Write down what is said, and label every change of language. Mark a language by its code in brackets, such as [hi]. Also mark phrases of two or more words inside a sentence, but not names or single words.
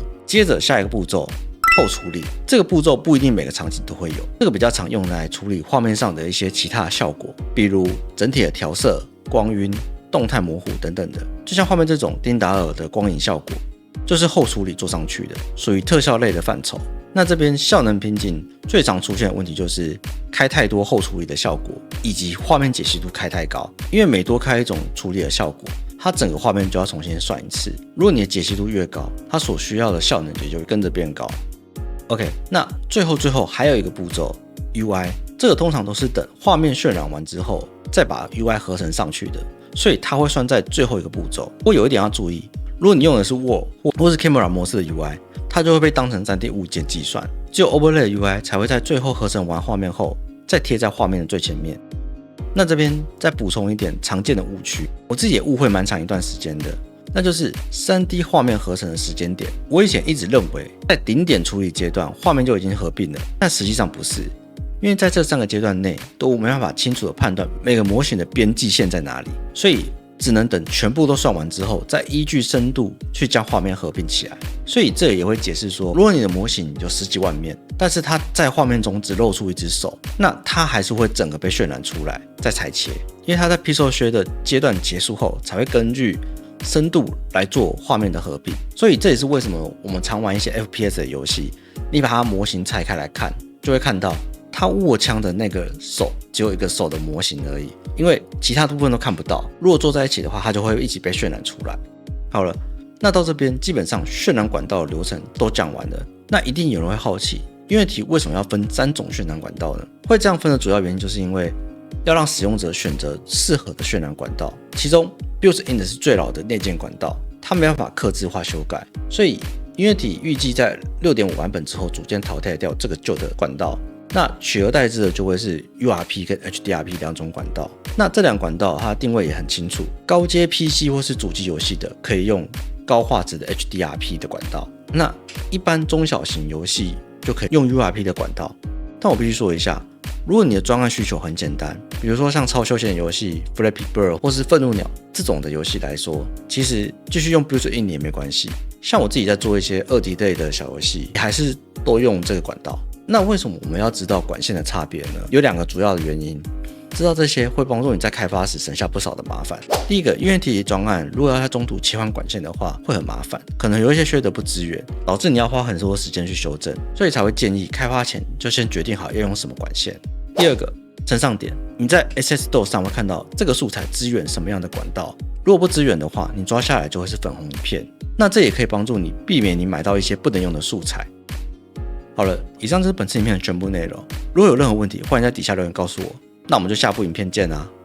[zh] 接着下一個步驟，後處理。這個步驟不一定每個場景都會有，這個比較常用來處理畫面上的一些其他的效果，比如整體的調色、光暈、動態模糊等等的。就像畫面這種丁達爾的光影效果，就是後處理做上去的，屬於特效類的範疇。那這邊效能瓶頸最常出現的問題就是開太多後處理的效果，以及畫面解析度開太高。因為每多開一種處理的效果，它整個畫面就要重新算一次。如果你的解析度越高，它所需要的效能也就跟着變高。OK， 那最後還有一個步驟 UI， 這個通常都是等畫面渲染完之後再把 UI 合成上去的，所以它會算在最後一個步驟。不過有一點要注意，如果你用的是 World 或是 Camera 模式的 UI， 它就會被當成 3D 物件計算，只有 Overlay 的 UI 才會在最後合成完畫面後再貼在畫面的最前面。那這邊再補充一點常見的誤區，我自己也誤會蠻長一段時間的，那就是 3D 畫面合成的時間點。我以前一直認為在頂點處理階段畫面就已經合併了，但實際上不是，因為在這3個階段內都沒辦法清楚的判斷每個模型的邊際線在哪裡，所以只能等全部都算完之後，再依據深度去將畫面合併起来。所以這也會解釋說，如果你的模型有10 幾萬面，但是它在畫面中只露出一隻手，那它還是会整個被渲染出來，再裁切。因為它在 [en] Pixel Shader [zh] 的階段結束後，才會根據深度來做畫面的合併。所以這也是為什麼我們常玩一些 FPS 的遊戲，你把它模型拆開来看，就會看到它握槍的那個手只有一個手的模型而已，因為其他部分都看不到。如果做在一起的話，它就會一起被渲染出来。好了，那到這邊基本上渲染管道的流程都講完了。那一定有人會好奇 ，Unity 為什麼要分3種渲染管道呢？會這樣分的主要原因就是因為要讓使用者選擇適合的渲染管道。其中 Built-in 是最老的內建管道，它沒辦法客製化修改，所以 Unity 預計在 6.5 版本之後逐漸淘汰掉這個舊的管道。那取而代之的就會是 URP 跟 HDRP 兩種管道。那這两管道它的定位也很清楚，高階 PC 或是主機遊戲的可以用高畫質的 HDRP 的管道，那一般中小型遊戲就可以用 URP 的管道。但我必須說一下，如果你的專案需求很簡單，比如說像超休閒遊戲 Flappy Bird 或是憤怒鳥這種的遊戲來說，其實繼續用 Built-in 也沒關係。像我自己在做一些2D 類的小遊戲，還是都用這個管道。那為什麼我們要知道管線的差別呢？有2個主要的原因。知道這些會幫助你在開發時省下不少的麻煩。第一個，Unity專案如果要在中途切換管線的話，會很麻煩，可能有一些shader不支援，導致你要花很多時間去修正，所以才會建議開發前就先決定好要用什麼管線。第二個，呈上點，你在 SS-DOS 上會看到這個素材支援什麼樣的管道，如果不支援的話，你抓下來就會是粉紅一片。那這也可以幫助你避免你買到一些不能用的素材。好了，以上就是本次影片的全部內容。如果有任何問題，歡迎在底下留言告訴我。那我們就下部影片見啦。